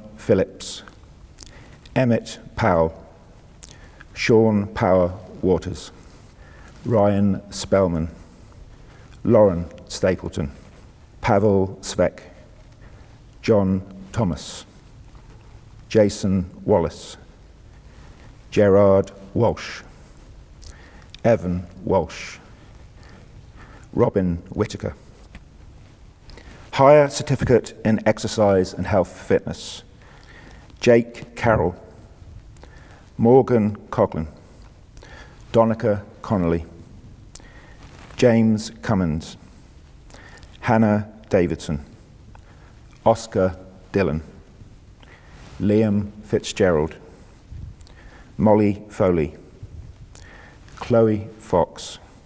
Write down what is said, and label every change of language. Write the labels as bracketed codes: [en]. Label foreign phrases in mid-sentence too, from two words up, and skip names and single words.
[en] Phillips, Emmett Powell, Sean Power Waters, Ryan Spellman, Lauren Stapleton, Pavel Svek, John Thomas, Jason Wallace, Gerard Walsh, Evan Walsh, Robin Whittaker. Higher Certificate in Exercise and Health Fitness. Jake Carroll, Morgan Coughlin, Donica Connolly, James Cummins, Hannah Davidson, Oscar Dillon, Liam Fitzgerald, Molly Foley, Chloe Fox,